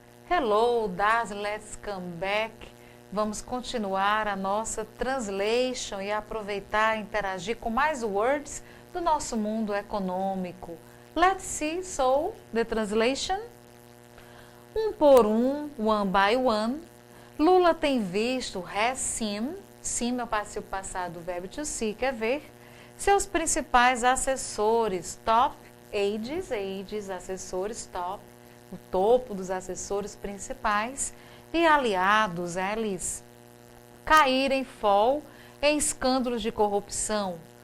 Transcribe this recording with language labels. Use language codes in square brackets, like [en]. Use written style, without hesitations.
[en] Hello, das, let's come back. [pt] Vamos continuar a nossa translation e aproveitar e interagir com mais words do nosso mundo econômico. [en] Let's see, so, the translation. [pt] Um por um, [en] one by one. [pt] Lula tem visto, [en] has seen, [pt] seen é o passivo passado do verbo to see, quer ver, seus principais assessores, top, aides, assessores, top, o topo dos assessores principais, e aliados, eles, caírem, fall, em escândalos de corrupção.